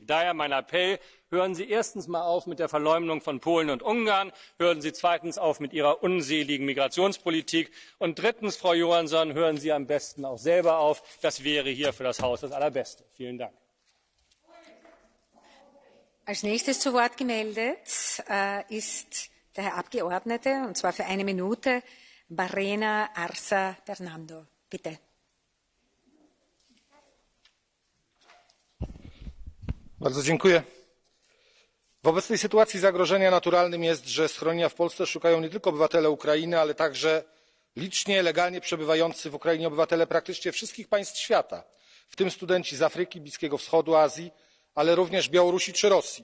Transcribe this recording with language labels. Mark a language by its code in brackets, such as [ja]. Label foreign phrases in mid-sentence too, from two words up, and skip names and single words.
[de] Daher mein Appell: Hören Sie erstens mal auf mit der Verleumdung von Polen und Ungarn, hören Sie zweitens auf mit Ihrer unseligen Migrationspolitik und drittens, Frau Johansson, hören Sie am besten auch selber auf. Das wäre hier für das Haus das Allerbeste. Vielen Dank. Als nächstes zu Wort gemeldet ist der Herr Abgeordnete, und zwar für 1 Minute, Barrena Arsa Fernando. Bitte. [pl] Bardzo dziękuję. W obecnej sytuacji zagrożenia naturalnym jest, że schronienia w Polsce szukają nie tylko obywatele Ukrainy, ale także licznie legalnie przebywający w Ukrainie obywatele praktycznie wszystkich państw świata, w tym studenci z Afryki, Bliskiego Wschodu, Azji, ale również Białorusi czy Rosji.